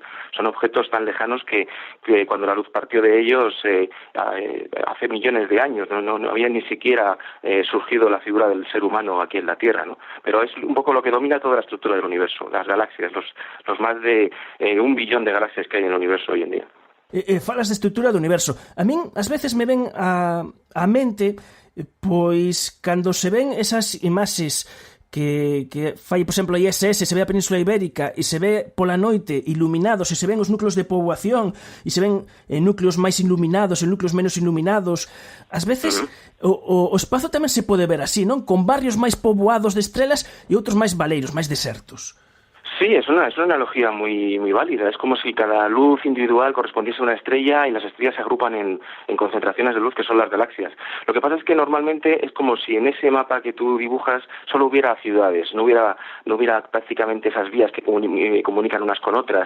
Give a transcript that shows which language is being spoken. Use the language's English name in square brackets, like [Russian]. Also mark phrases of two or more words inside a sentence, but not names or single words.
[Spanish] Son objetos tan lejanos que cuando la luz partió de ellos hace millones de años, no había ni siquiera surgido la figura del ser humano aquí en la Tierra, ¿no? Pero es un poco lo que domina toda la estructura del universo, las galaxias, los más de 1 billón de galaxias que hay en el universo hoy en día. [Galician] Falas de estrutura do universo. A min, ás veces, me ven a mente, pois, cando se ven esas imaxes que fai, por exemplo, a ISS, se ve a Península Ibérica e se ve pola noite iluminados, e se ven os núcleos de poboación e se ven núcleos máis iluminados e núcleos menos iluminados. Ás veces o espazo tamén se pode ver así, non? Con barrios máis poboados de estrelas e outros máis baleiros, máis desertos. [Spanish] Sí, es una analogía muy válida. Es como si cada luz individual correspondiese a una estrella y las estrellas se agrupan en concentraciones de luz que son las galaxias. Lo que pasa es que normalmente es como si en ese mapa que tú dibujas solo hubiera ciudades, no hubiera prácticamente esas vías que comunican unas con otras.